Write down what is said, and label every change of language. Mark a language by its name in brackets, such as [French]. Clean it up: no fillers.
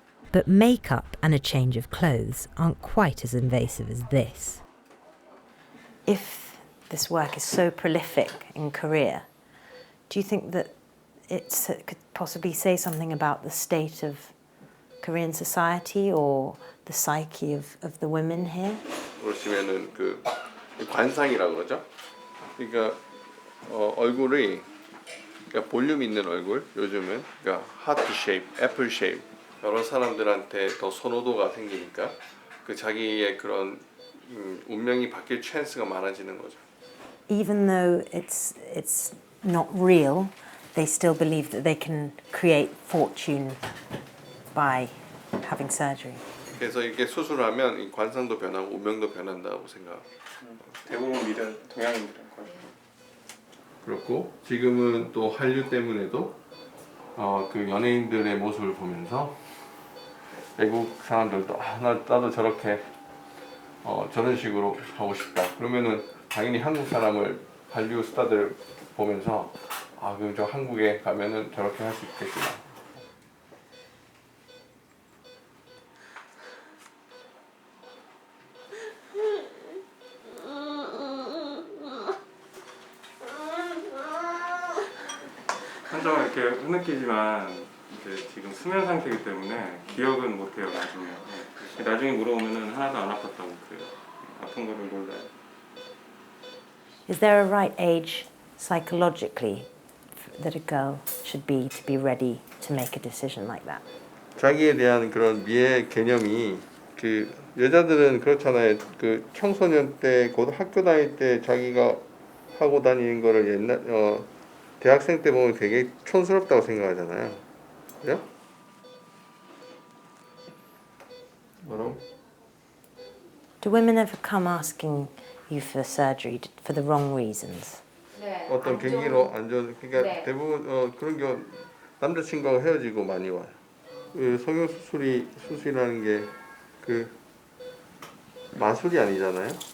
[English] But makeup and a change of clothes aren't quite as invasive as this. If this work is so prolific in Korea, do you think that it could possibly say something about the state of Korean society or the psyche of the women here? [Korean] 보시면은 그 관상이라고 그러죠. 그러니까 얼굴이 그러니까 볼륨 있는 얼굴 요즘은 그러니까 하트 쉐입, 애플 쉐입 여러 사람들한테 더 선호도가 생기니까 그 자기의 그런 운명이 바뀔 찬스가 많아지는 거죠. [English] Even though it's not real, they still believe that they can create fortune by having surgery. [Korean] 그래서 이게 수술하면 이 관상도 변하고 운명도 변한다고 생각합니다. 대부분 미래 동양인들은 거의. 그렇고 지금은 또 한류 때문에도 그 연예인들의 모습을 보면서 외국 사람들도 나도 저렇게 저런 식으로 하고 싶다. 그러면은 당연히 한국 사람을 한류 스타들 보면서 그럼 저 한국에 가면은 저렇게 할 수 있겠구나. 환자가 이렇게 흐느끼지만 이제 지금 수면 상태이기 때문에 기억은 못해요. 나중에 물어보면은 하나도 안 아팠다고 그래요. 아픈 거를 몰라요. [English] Is there a right age psychologically that a girl should be to be ready to make a decision like that? [Korean] 자기에 대한 그런 미의 개념이 그 여자들은 그렇잖아요. 그 청소년 때 곧 학교 다닐 때 자기가 하고 다니는 거를 옛날 대학생 때 보면 되게 촌스럽다고 생각하잖아요. 그죠? 뭐라고? [English] Do women ever come asking you for surgery for the wrong reasons? [Korean] 네. 어떤 계기로 안 좋은 그러니까 네. 대부분 그런 경우 남자친구하고 헤어지고 많이 와요. 그 성형 수술이라는 게 그 마술이 아니잖아요.